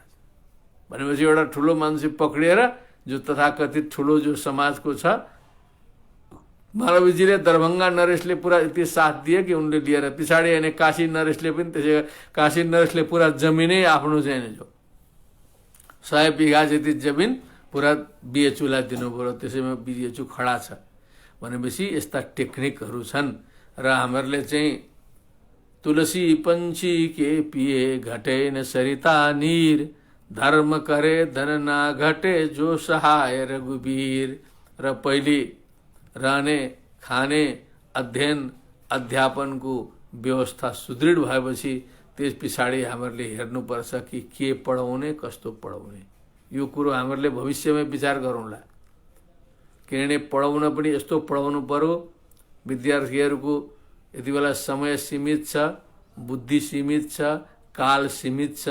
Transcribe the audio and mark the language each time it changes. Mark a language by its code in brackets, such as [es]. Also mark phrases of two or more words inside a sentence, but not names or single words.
[ne] भनेपछि एउटा ठुलो मान्छे पक्रिएर जो तथाकथित ठुलो जो समाजको छ, मालवीजीले दरभङ्गा नरेशले पुरा यति साथ दिए कि उनले लिएर पछाडि अनि काशी नरेशले पनि त्यसै, काशी नरेशले पुरा जमिनै आफ्नो चाहिँ जो 100 बिघा जति जमिन पुरा बिएचुलाई दिनुभयो, त्यसैमा बिएचु खडा छ। भनेपछि यस्ता टेक्निकहरू छन्। र हामीहरूले चाहिँ [hi] तुलसी पंछी के पिए घटे न सरिता नीर, धर्म करे धन ना घटे जो सहाय रघुवीर। [ne] र पहिले रहने खाने अध्ययन अध्यापनको व्यवस्था सुदृढ भएपछि त्यस पछाडि हामीहरूले हेर्नुपर्छ कि के पढाउने, कस्तो पढाउने। यो कुरो हामीहरूले भविष्यमा विचार गरौँला। किनभने पढाउन पनि यस्तो पढाउनु पर्यो, विद्यार्थीहरूको यति बेला समय सीमित छ, बुद्धि सीमित छ, काल सीमित छ।